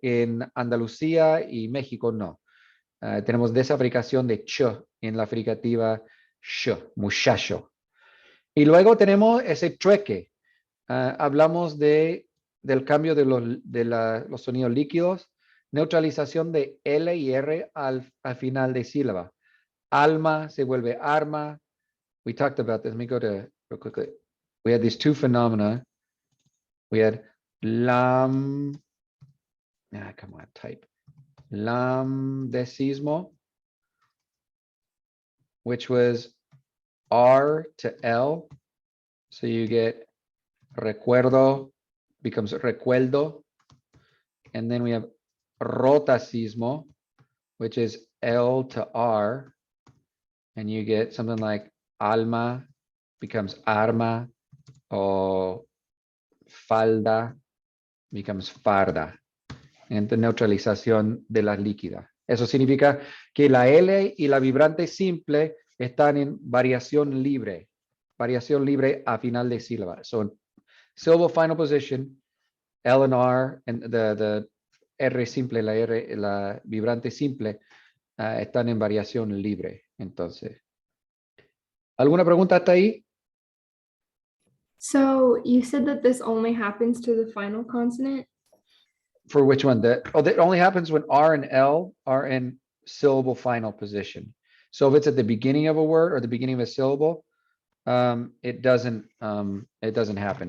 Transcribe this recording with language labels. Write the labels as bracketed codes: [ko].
[es] En Andalucía y México no. Tenemos desafricación de ch en la fricativa sh, muchacho. Y luego tenemos ese trueque. Hablamos del cambio de los sonidos líquidos, neutralización de L y R al final de sílaba. Alma se vuelve arma. [en] We talked about this. Let me go to real quickly. We had these two phenomena. We had come on, type. Lambdecismo, which was R to L. So you get recuerdo becomes recuerdo. And then we have rotacismo, which is L to R. And you get something like alma becomes arma, or falda becomes farda. [es] Entre neutralización de las líquidas. Eso significa que la L y la vibrante simple están en variación libre a final de sílaba. [en] So syllable final position, L and R, and the R simple, [es] la vibrante simple, están en variación libre. Entonces, ¿alguna pregunta hasta ahí? [en] So you said that this only happens to the final consonant? For which one? That only happens when R and L are in syllable final position. So if it's at the beginning of a word or the beginning of a syllable, it doesn't happen.